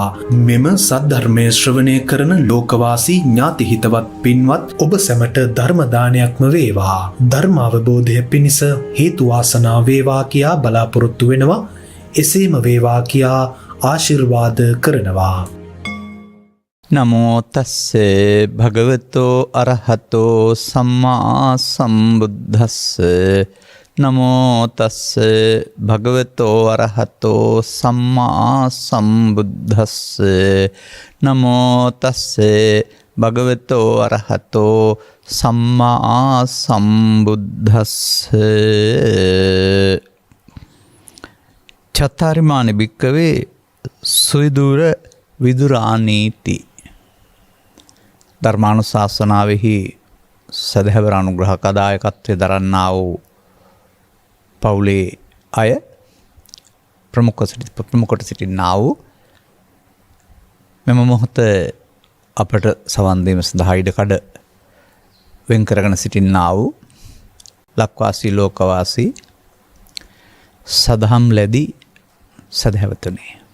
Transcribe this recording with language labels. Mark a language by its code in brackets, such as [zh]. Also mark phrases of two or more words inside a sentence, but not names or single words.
[si] මෙම සද්ධර්මය ශ්‍රවණය කරන ලෝකවාසී ඥාති හිතවත් පින්වත් ඔබ සැමට ධර්ම දානයක්ම වේවා. ධර්ම අවබෝධය පිණිස හේතු වාසනා වේවා කියා බලාපොරොත්තු වෙනවා. එසේම වේවා කියා ආශිර්වාද කරනවා. [pi] නමෝ තස්සේ භගවතෝ අරහතෝ සම්මා සම්බුද්දස්ස. නමෝ තස්සේ භගවතෝ අරහතෝ සම්මා සම්බුද්දස්ස. නමෝ තස්සේ භගවතෝ අරහතෝ සම්මා සම්බුද්දස්ස. චත්තාරිමානි භික්කවේ සුවිදුර විදුරානීති. [si] ධර්මානුශාසනාවෙහි සදහැවර අනුග්‍රහක දායකත්වය දරන්නා වූ පවුලේ අය ප්‍රමුඛ සිටින්නා වූ මෙම මොහොත අපට සවන් දීම සඳහා ඉඩකඩ වෙන් කරගෙන සිටින්නා වූ ලක්වාසී ලෝකවාසී සදහම් ලැබි සදහැවතුනේ.